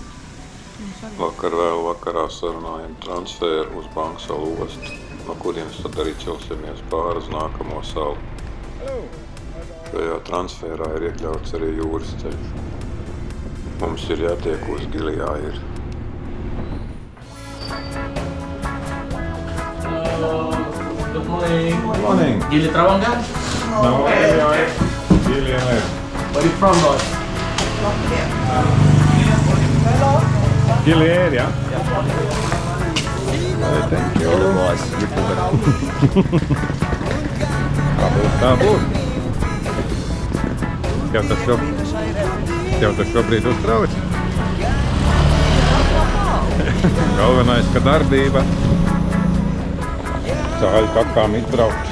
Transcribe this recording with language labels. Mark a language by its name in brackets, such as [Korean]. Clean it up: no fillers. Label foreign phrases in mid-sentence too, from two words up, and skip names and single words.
[Latvian] Vakar vēl vakarā sarunājam transferu uz Banksalu ostu, no kurienes tad arī celsimies pāri uz nākamo salu. Šajā transferā ir iekļauts arī jūras ceļš. Mums ir jātiek uz Gilijairu. [English] Good morning. Good morning. Gili Travangan? No, Gilijairu. Where are you from, boss? Gilijairu, ja? Thank you. [Latvian] Tā būs. Tev tas šobrīd uztrauc? Galvenais, ka darbība. Cāļu kakām izbraukt.